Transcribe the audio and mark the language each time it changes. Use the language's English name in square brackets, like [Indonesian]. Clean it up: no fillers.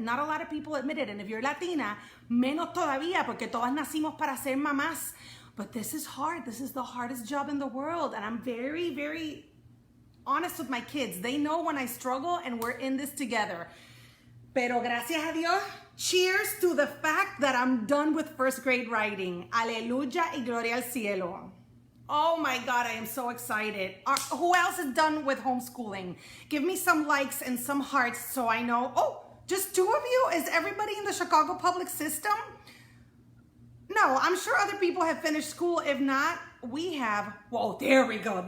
[English] Not a lot of people admit it. And if you're Latina, menos todavía, porque todas nacimos para ser mamás. But this is hard. This is the hardest job in the world. And I'm very, very honest with my kids. They know when I struggle, and we're in this together. Pero gracias a Dios, cheers to the fact that I'm done with first grade writing. [Spanish] Aleluya y gloria al cielo. [English] Oh my God, I am so excited. Who else is done with homeschooling? Give me some likes and some hearts so I know. Oh, just 2 of you? Is everybody in the Chicago public system? No, I'm sure other people have finished school. If not, we have, whoa, there we go.